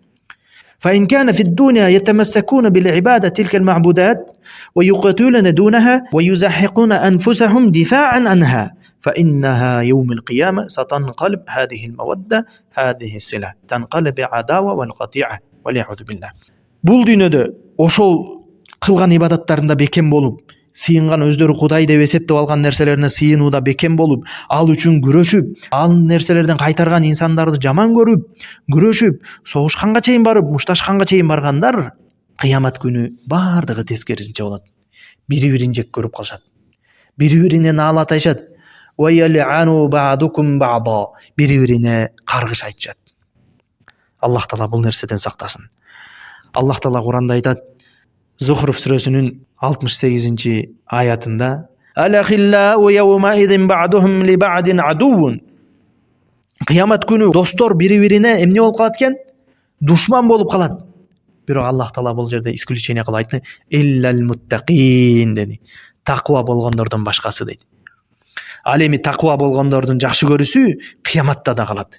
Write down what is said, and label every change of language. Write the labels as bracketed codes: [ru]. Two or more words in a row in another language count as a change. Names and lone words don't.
[ar] فإن كان في الدنيا يتمسكون بالعبادة تلك المعبودات ويقاتلون دونها ويزحقون أنفسهم دفاعا عنها فإنها يوم القيامة ستنقلب هذه المودة هذه الصلة تنقلب عداوة والقطيعة والعياذ بالله. [ky] Бул дүйнөдө ошол кылган ибадаттарында бекем болуп, сыйынган өздөрү кудай деп эсептеп алган нерселерине сыйынууда бекем болуп, ал үчүн күрөшүп, ал нерселерден кайтарган инсандарды жаман көрүп, күрөшүп, согушканга чейин барып, мушташканга чейин баргандар, кыямат күнү баардыгы тескерисинче болот. Бири-бирин жек көрүп калышат. Бири-бирине наалат айтышат. [ar] ويلعن بعضكم بعضا. [ky] Бири-бирине каргыш айтышат. Аллах Таала бул нерседен сактасын. Аллах Таала Куранда айтат. Зухруф сүрөсүнүн 68-аятында: [ar] الأخلاء يومئذ بعضهم لبعض عدو. [ky] Кыямат күнү достор бири-бирине эмне болуп калат экен? Душман болуп калат. Бирок Аллах Таала бул жерде исключение кылып айтты. [ar] إلا المتقين деди. [ky] Таква болгондордон башкасы дейт. Ал эми таква болгондордун жакшы көрүүсү кыяматта да калат.